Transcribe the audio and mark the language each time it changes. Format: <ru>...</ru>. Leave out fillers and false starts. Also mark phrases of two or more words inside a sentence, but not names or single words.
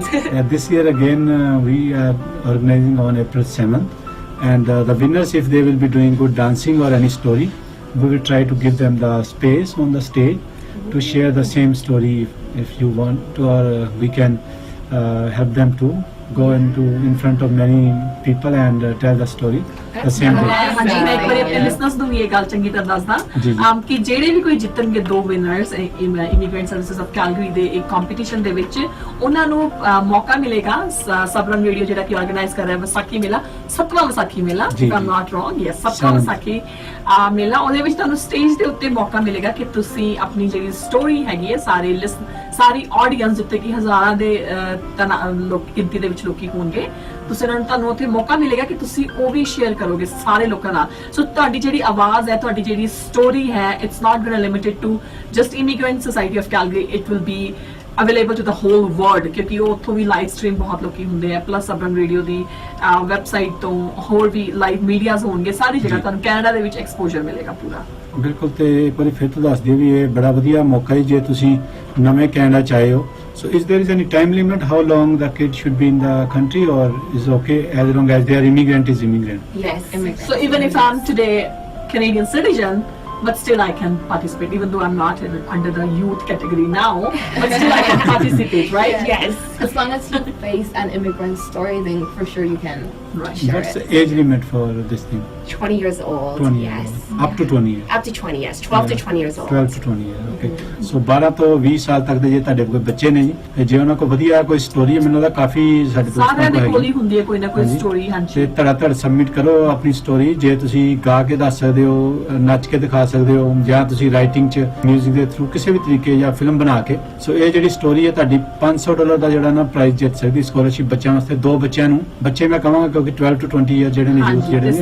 <en>This year again we are organizing on April 7th, and the winners, if they will be doing good dancing or any story, we will try to give them the space on the stage to share the same story if you want to, or we can help them to go in front of many people and tell the story the same way.</en> <pa>ਹਾਂਜੀ ਮੈਂ ਇੱਕ ਵਾਰੀ ਆਪਣੇ ਲਿਸਨਰਸ ਨੂੰ ਵੀ ਇਹ ਗੱਲ ਚੰਗੀ ਤਰ੍ਹਾਂ ਦੱਸਦਾ ਕਿ ਜਿਹੜੇ ਵੀ ਕੋਈ ਜਿੱਤਣਗੇ 2 ਵਿਨਰਸ ਇਮੀਗ੍ਰੈਂਟ ਸਰਵਿਸਿਜ਼ ਆਫ ਕੈਲਗਰੀ ਦੇ ਇੱਕ ਕੰਪੀਟੀਸ਼ਨ ਦੇ ਵਿੱਚ ਉਹਨਾਂ ਨੂੰ ਮੌਕਾ ਮਿਲੇਗਾ ਸਬਰਮ ਰੇਡੀਓ ਜਿਹੜਾ ਕਿ ਆਰਗੇਨਾਈਜ਼ ਕਰ ਰਿਹਾ ਵਿਸਾਖੀ ਮੇਲਾ 7ਵਾਂ ਵਿਸਾਖੀ ਮੇਲਾ</pa> <en>if I'm not wrong yes</en> <pa>7ਵਾਂ ਵਿਸਾਖੀ ਮੇਲਾ ਉਹਦੇ ਵਿੱਚ ਤੁਹਾਨੂੰ ਸਟੇਜ ਦੇ ਉੱਤੇ ਮੌਕਾ ਮਿਲੇਗਾ ਕਿ ਤੁਸੀਂ ਆਪਣੀ ਜਿਹੜੀ ਸਟੋਰੀ ਹੈਗੀ ਹੈ ਸਾਰੀ ਆਡੀਅנס ਜਿੱਤੇ ਕਿ ਹਜ਼ਾਰਾਂ ਦੇ ਲੋਕ ਗਿਣਤੀ ਦੇ ਵਿੱਚ ਲੋਕੀ ਹੋਣਗੇ ਤੁਹਾਨੂੰ ਉੱਥੇ ਮੌਕਾ ਮਿਲੇਗਾ ਕਿ ਤੁਸੀਂ ਉਹ ਵੀ ਸ਼ੇਅਰ ਕਰੋਗੇ ਸਾਰੇ ਲੋਕਾਂ ਨਾਲ ਸੋ ਤੁਹਾਡੀ ਜਿਹੜੀ ਆਵਾਜ਼ ਹੈ ਤੁਹਾਡੀ ਜਿਹੜੀ ਸਟੋਰੀ ਹੈ</pa> <en>It's not going limited to just Immigrant Society of Calgary it will be available to the whole world</en> <pa>ਕਿਉਂਕਿ ਉਹ ਉੱਥੋਂ ਵੀ</pa> <en>live stream</en> <pa>ਬਹੁਤ ਲੋਕੀ ਹੁੰਦੇ ਆ ਪਲੱਸ ਸਬਰਮ ਰੇਡੀਓ ਦੀ ਵੈਬਸਾਈਟ ਤੋਂ ਹੋਰ ਵੀ</pa> <en>live medias</en> <pa>ਹੋਣਗੇ ਸਾਰੀ ਜਗ੍ਹਾ ਤੁਹਾਨੂੰ ਕੈਨੇਡਾ ਦੇ ਵਿੱਚ ਐਕਸਪੋਜ਼ਰ ਮਿਲੇਗਾ ਪੂਰਾ ਬਿਲਕੁਲ ਤੇ ਇੱਕ ਵਾਰੀ ਫਿਰ ਤੋਂ ਦੱਸ ਦਿਓ ਵੀ ਇਹ ਬੜਾ ਵਧੀਆ ਮੌਕਾ ਹੈ ਜੇ ਤੁਸੀਂ ਨਵੇਂ ਕੈਨੇਡਾ ਚ ਆਏ ਹੋ</pa> <en>so is there is any time limit how long the kid should be in the country or is okay as long as they are immigrant is immigrant Yes, immigrant. so even if I'm today Canadian citizen but still I can participate even though I'm not under the youth category now but still I can participate right Yes. As long as you face an immigrant story, then for sure you can share what's it. the age limit for this thing 20 years old. 20 Yes. up to 20 years Up to 20, yes. 12 to 20 years old. 12 to 20 years okay so</en> <pa>12 ਤੋਂ 20 ਸਾਲ ਤੱਕ ਦੇ ਜੇ ਤੁਹਾਡੇ ਕੋਈ ਬੱਚੇ ਨੇ ਜੀ ਤੇ ਜੇ ਉਹਨਾਂ ਕੋਲ ਵਧੀਆ ਕੋਈ ਸਟੋਰੀ ਹੈ ਮੈਨੂੰ ਲੱਗਦਾ ਕਾਫੀ ਸਾਡੇ ਸਾਰਿਆਂ ਦੇ ਕੋਲ ਹੀ ਹੈਗੀ ਹੁੰਦੀ ਹੈ ਕੋਈ ਨਾ ਕੋਈ ਸਟੋਰੀ ਹਾਂਜੀ ਤੇ ਧੜਾ ਸਬਮਿਟ ਕਰੋ ਆਪਣੀ ਸਟੋਰੀ ਜੇ ਤੁਸੀਂ ਗਾ ਕੇ ਦੱਸ ਸਕਦੇ ਹੋ ਨੱਚ ਕੇ ਦਿਖਾ ਸਕਦੇ ਹੋ ਜਾਂ ਤੁਸੀਂ ਰਾਈਟਿੰਗ ਚ 뮤직 ਦੇ ਥਰੂ ਕਿਸੇ ਵੀ ਤਰੀਕੇ ਜਾਂ ਫਿਲਮ ਬਣਾ ਕੇ ਸੋ ਇਹ ਜਿਹੜੀ ਸਟੋਰੀ ਹੈ ਤੁਹਾਡੀ $500 ਦਾ ਜਿਹੜਾ ਨਾ ਪ੍ਰਾਈਜ਼ ਜਿੱਤ ਸਕਦੀ ਸਕਾਲਰਸ਼ਿਪ ਬੱਚਿਆਂ ਵਾਸਤੇ 2 ਬੱਚਿਆਂ ਨੂੰ ਬੱਚੇ ਮੈਂ ਕਹਾਂਗਾ ਕਿਉਂਕਿ</pa> <en>12 to 20 year</en> <pa>ਜਿਹੜੇ ਨੇ ਯੂਥ ਜਿਹੜੇ ਨੇ</pa>